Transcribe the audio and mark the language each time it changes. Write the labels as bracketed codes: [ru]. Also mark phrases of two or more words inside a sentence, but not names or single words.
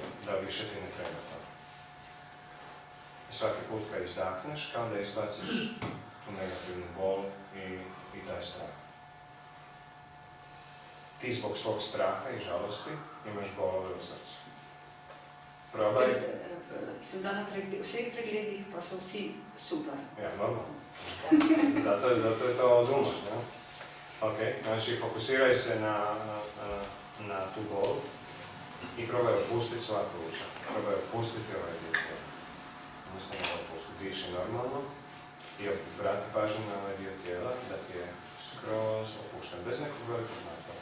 [hr] Da više ti ne treba to. I svaki put kad izdahneš, kao da izbaciš tu negativnu bol i taj strah. Ti zbog svog straha i žalosti imaš bolove u srcu. Probaj. [sl] Sem bila na vseh pregledih, pa so vsi super. Ja, normalno. Zato je to od uma. Ja? [hr] Ok, znači fokusiraj se na tu bol i probaj opustiti sva pluća. Probaj opustiti ovaj dio tijela. Jednostavno opusti, diši normalno i vrati pažnju na ovaj dio tijela da ti je skroz opušten, bez nekog velikog napora.